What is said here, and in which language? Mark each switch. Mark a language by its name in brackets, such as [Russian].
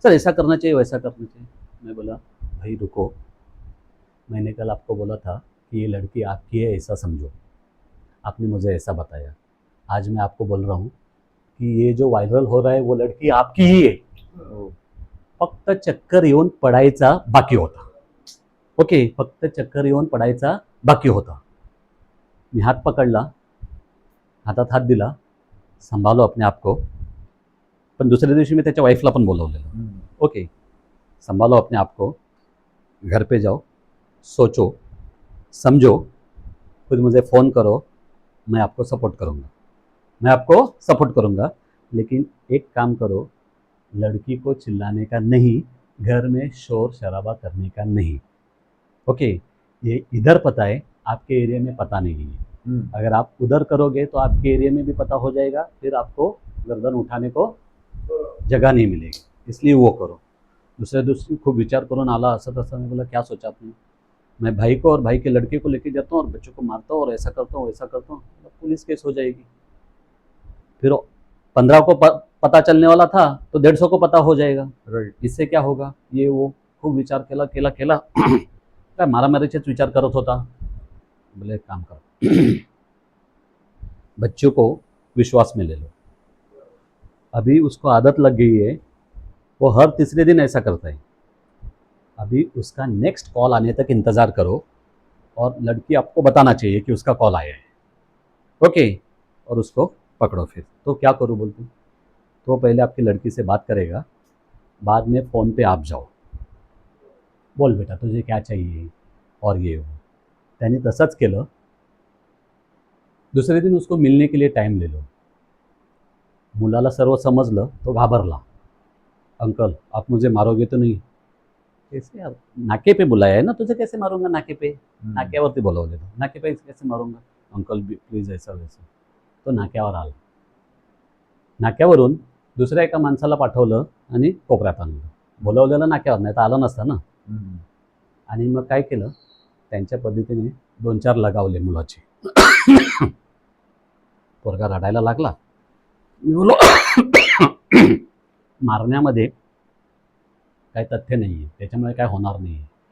[Hindi] Sir ऐसा करना चाहिए वैसा करना चाहिए। मैं बोला भाई रुको, मैंने कल आपको बोला था कि ये लड़की आपकी है ऐसा समझो, आपने मुझे ऐसा बताया। आज मैं आपको बोल रहा हूँ कि ये जो वायरल हो रहा है वो लड़की आपकी ही है, [Marathi] फक्त चक्कर येऊन पडायचा बाकी होता। ओके, फक्त चक्कर येऊन पडायचा बाकी होता। मी हात पकडला, हातात हात दिला, [Hindi] सांभाळलो अपने आप को। [Marathi] पण दुसऱ्या दिवशी मी त्याच्या वाईफला पण बोलवलेलं। [Hindi] ओके, संभालो अपने आप को, घर पे जाओ, सोचो, समझो, फिर मुझे फ़ोन करो, मैं आपको सपोर्ट करूँगा, मैं आपको सपोर्ट करूँगा। लेकिन एक काम करो, लड़की को चिल्लाने का नहीं, घर में शोर शराबा करने का नहीं। ओके, ये इधर पता है, आपके एरिया में पता नहीं है। अगर आप उधर करोगे तो आपके एरिया में भी पता हो जाएगा, फिर आपको गर्दन उठाने को जगह नहीं मिलेगी, इसलिए वो करो। [Marathi] दूसरे दोस्त खूब विचार करून आला, असं तसं। [Hindi] मैं बोला क्या सोचा आपने, मैं भाई को और भाई के लड़के को लेके जाता हूँ और बच्चों को मारता हूँ और ऐसा करता हूँ वैसा करता हूँ, पुलिस केस हो जाएगी। फिर 15 को पता चलने वाला था तो 150 को पता हो जाएगा, [English] Right. [Hindi] इससे क्या होगा, ये वो [Marathi] खूब विचार केला केला केला काय मारामारीचेच विचार करत होता। [Hindi] बोले एक काम करो, बच्चों को विश्वास में ले लो, अभी उसको आदत लग गई है, वो हर तीसरे दिन ऐसा करता है। अभी उसका नेक्स्ट कॉल आने तक इंतज़ार करो और लड़की आपको बताना चाहिए कि उसका कॉल आया है। ओके, और उसको पकड़ो। फिर तो क्या करूँ बोलते, तो पहले आपकी लड़की से बात करेगा, बाद में फ़ोन पे आप जाओ, बोल बेटा तुझे क्या चाहिए और ये हो। [Marathi] त्याने तसंच केलं। [Hindi] दुसरे दिन उसको मिलने के लिए टाइम ले लो। [Marathi] मुलाला सर्व समजलं, तो घाबरला, [Hindi] अंकल आप मुझे मारोगे तो नहीं। कैसे यार, नाके पे बुलाया है ना तुझे, कैसे मारूंगा नाके पे, [Marathi] नाक्यावरती बोलवलेलं, [Hindi] नाके पे कैसे मारूंगा, अंकल प्लीज ऐसा वैसा। [Marathi] तो नाक्यावर आला, नाक्यावरून दुसऱ्या एका माणसाला पाठवलं आणि कोपऱ्यात आणलं, बोलवलेलं नाक्यावर, नाही तर आलं नसतं ना। आणि मग काय केलं, त्यांच्या पद्धतीने 2-4 लगावले मुलाचे। पोरगा रडायला लागला। मी बोललो मारण्यामध्ये काही तथ्य नाही आहे, त्याच्यामुळे काय होणार नाही आहे।